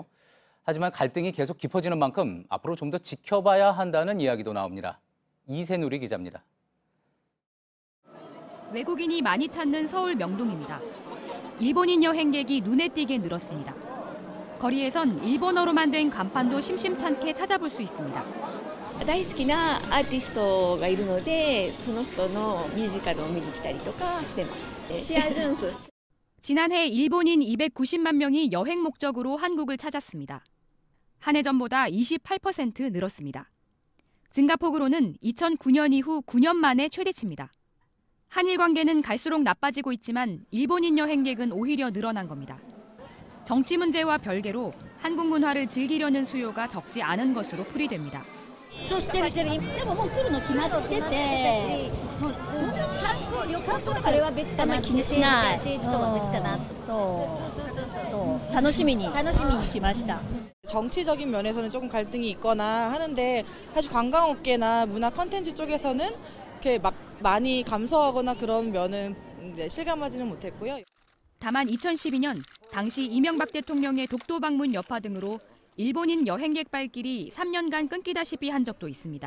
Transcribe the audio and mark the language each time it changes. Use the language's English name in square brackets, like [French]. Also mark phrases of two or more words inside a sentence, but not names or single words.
[Korean] 하지만 갈등이 계속 깊어지는 만큼 앞으로 좀 더 지켜봐야 한다는 이야기도 나옵니다. 이세누리 기자입니다. 외국인이 많이 찾는 서울 명동입니다. 일본인 여행객이 눈에 띄게 늘었습니다. 거리에선 일본어로만 된 간판도 심심찮게 찾아볼 수 있습니다. [Japanese] 大好きなアーティストがいるので、その人のミュージカルを見に来たりとかしてます。シアジュンス。 [Korean] 지난해 일본인 290만 명이 여행 목적으로 한국을 찾았습니다. 한 해 전보다 28% 늘었습니다. 증가폭으로는 2009년 이후 9년 만에 최대치입니다. 한일 관계는 갈수록 나빠지고 있지만 일본인 여행객은 오히려 늘어난 겁니다. 정치 문제와 별개로 한국 문화를 즐기려는 수요가 적지 않은 것으로 풀이됩니다. [Japanese] そうしてるでももう来るの決まっててそんな旅行とかそれは別かな気にしない政治とは別かなそう楽しみに来ました [Korean] 정치적인 면에서는 조금 갈등이 있거나 하는데 사실 관광업계나 문화 콘텐츠 쪽에서는 이렇게 막 많이 감소하거나 그런 면은 실감하지는 못했고요. 다만 2012년 당시 이명박 대통령의 독도 방문 여파 등으로 일본인 여행객 발길이 3년간 끊기다시피 한 적도 있습니다.